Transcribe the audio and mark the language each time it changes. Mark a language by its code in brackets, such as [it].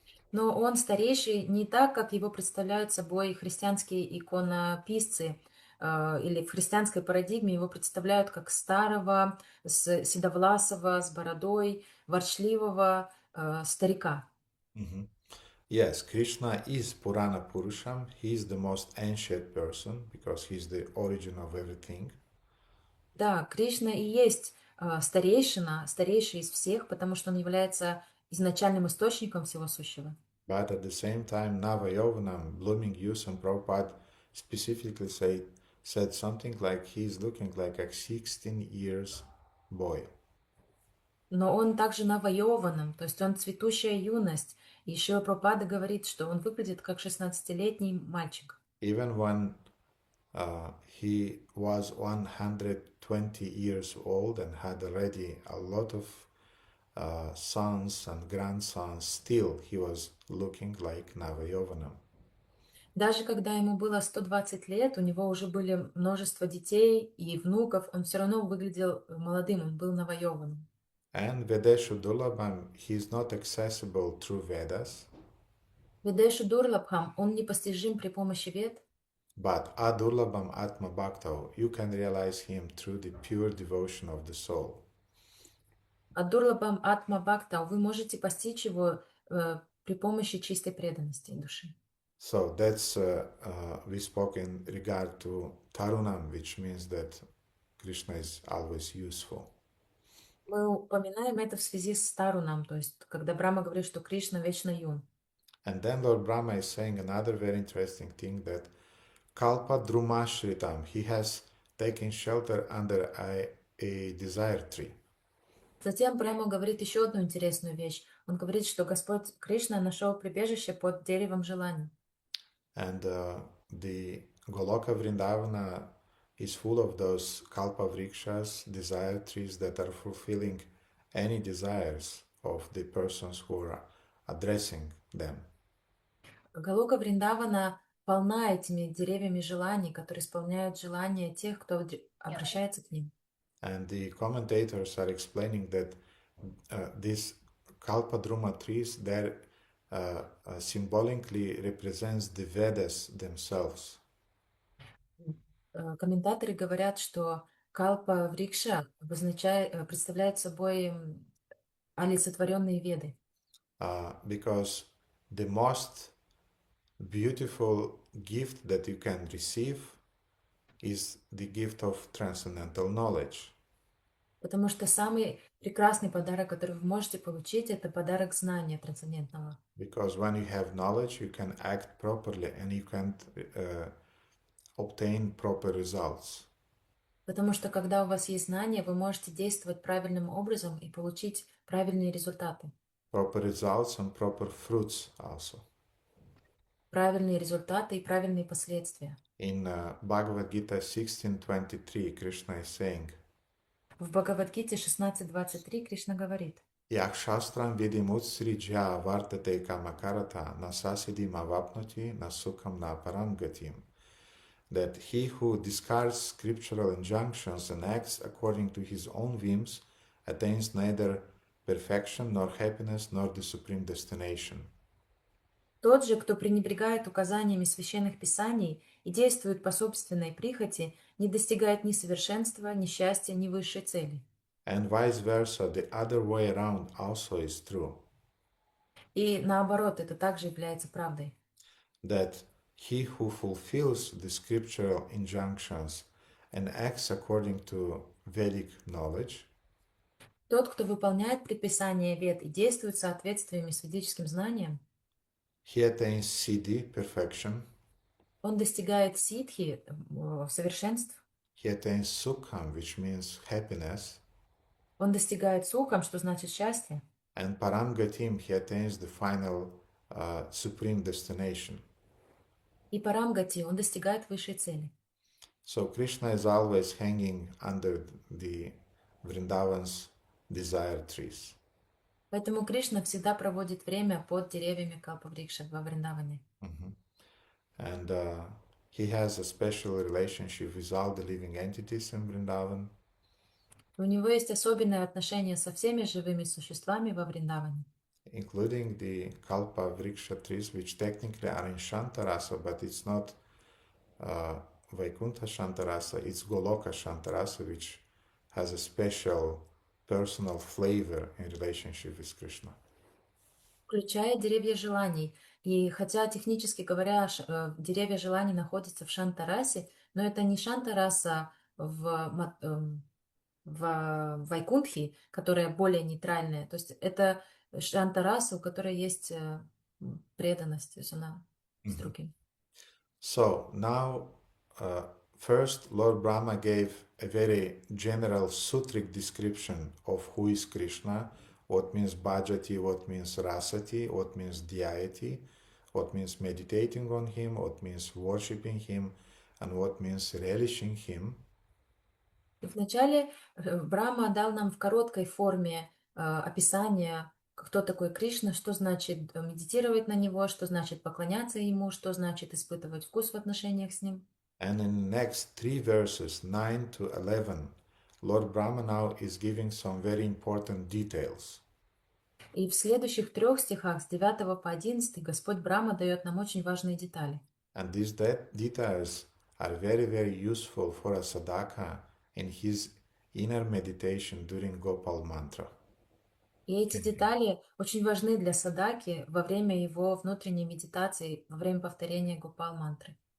[ru] но он старейший не так, как его представляют собой христианские иконописцы, или в христианской парадигме его представляют как старого, седовласого, с бородой, ворчливого старика. [en] Yes, Krishna is [sa] Purana Purusham. [en] He is the most ancient person because he is the origin of everything. [ru] Да, Кришна и есть старейшина, старейший из всех, потому что он является изначальным источником всего сущего. [en] But at the same time, Navayovanam, blooming youth, and Prabhupada specifically said something like he's looking like a 16 years boy. [ru] Но он также навоеванным, то есть он цветущая юность. И еще Прабхупада говорит, что он выглядит как 16-летний мальчик. [en] Even when he was 120 years old and had already a lot of sons and grandsons, still he was looking like Navayovanam. [ru] Даже когда ему было 120 лет, у него уже были множество детей и внуков, он все равно выглядел молодым, он был навоеванным. [en] And [sa] Vedeshu Durlabham, [en] he is not accessible through Vedas, [sa] Видешу Дурлабхам, [ru] он непостижим при помощи вед, [en] but [sa] Adurlabham Atma Bhakto, [en] you can realize him through the pure devotion of the soul. [ru] а [sa] Дурлабхам Атма Бхакта [ru] вы можете постичь его при помощи чистой преданности души. [en] So that's, we spoke in regard to Tarunam, which means that Krishna is always useful. [ru] Мы упоминаем это в связи с Тарунам, то есть когда Брахма говорит, что Кришна вечно юн. [en] And then Lord Brahma is saying another very interesting thing, that [sa] Kalpa Drumashritam, [en] he has taken shelter under a desire tree. [ru] Затем Брахма говорит еще одну интересную вещь. Он говорит, что Господь Кришна нашел прибежище под деревом желаний. [en] And the Goloka Vrindavana is full of those kalpa vrikshas, desire trees that are fulfilling any desires of the persons who are addressing them. [ru] Галока Вриндавана полна этими деревьями желаний, которые исполняют желания тех, кто обращается к ним. [en] And the commentators are explaining that these kalpadruma trees, they're symbolically represents the Vedas themselves. [ru] Комментаторы говорят, что Калпа Врикша представляет собой олицетворенные веды. [en] Because the most beautiful gift that you can receive is the gift of transcendental knowledge. [ru] Потому что самый прекрасный подарок, который вы можете получить, это подарок знания трансцендентного. [en] Because when you have knowledge, you can act properly and you can obtain proper results. [ru] Потому что когда у вас есть знания, вы можете действовать правильным образом и получить правильные результаты. [en] Proper results and proper fruits also. [ru] Правильные результаты и правильные последствия. [en] In Bhagavad Gita 16:23, Krishna is saying, [ru] В Бхагавад-гите 16.23 Кришна говорит: [sa] Yakshastram vidimutsrijya vartate kamakarata nasasidim avapnoti nasukam na parangatim. [en] That he who discards scriptural injunctions and acts according to his own whims attains neither perfection nor happiness nor the supreme destination. [ru] Тот же, кто пренебрегает указаниями священных писаний и действует по собственной прихоти, не достигает ни совершенства, ни счастья, ни высшей цели. [en] And vice versa, the other way around also is true. [ru] И наоборот, это также является правдой. [en] That he who fulfills the scriptural injunctions and acts according to Vedic knowledge [ru] Тот, кто выполняет предписания Вед и действует в соответствии с ведическим знанием, [en] he attains siddhi, perfection, [ru] он достигает ситхи, совершенств, [en] he attains sukham, which means happiness, [ru] он достигает сухам, что значит счастье, [en] and paramgatim, he attains the final supreme destination. [ru] и парамгати, он достигает высшей цели. [en] So Krishna is always hanging under the Vrindavan's desire trees. [ru] Поэтому Кришна всегда проводит время под деревьями Калпаврикша во Вриндаване. [en] And he has a special relationship with all the living entities in Vrindavan. [ru] У него есть особенное отношение со всеми живыми существами во Вриндаване, Including the Kalpa Vriksha trees, which technically are in Shantarasa, but it's not Vaikuntha Shantarasa, it's Goloka Shantarasa, which has a special personal flavor in relationship with Krishna. включая деревья желаний. И хотя технически говоря, деревья желаний находятся в Шантарасе, но это не Шантараса в Вайкунтхи, которая более нейтральная. То есть это Шантараса, у которой есть преданность, то есть она с другим. [en] So now, first, Lord Brahma gave a very general sutric description of who is Krishna, what means bhajati, what means rasati, what means dhyayati, what means meditating on him, what means worshipping him, and what means relishing him. [ru] И вначале Брахма дал нам в короткой форме описание, кто такой Кришна, что значит медитировать на него, что значит поклоняться ему, что значит испытывать вкус в отношениях с ним. [en] And in the next 3 verses, 9 to 11, Lord Brahma now is giving some very important details. [ru] И в следующих 3 стихах, с 9 по 11, Господь Брахма дает нам очень важные детали. [en] And these details are very, very useful for a sadhaka in his inner meditation during Gopal mantra. [ru] И эти детали очень важны для садаки во время его внутренней медитации, во время повторения Гопал мантры.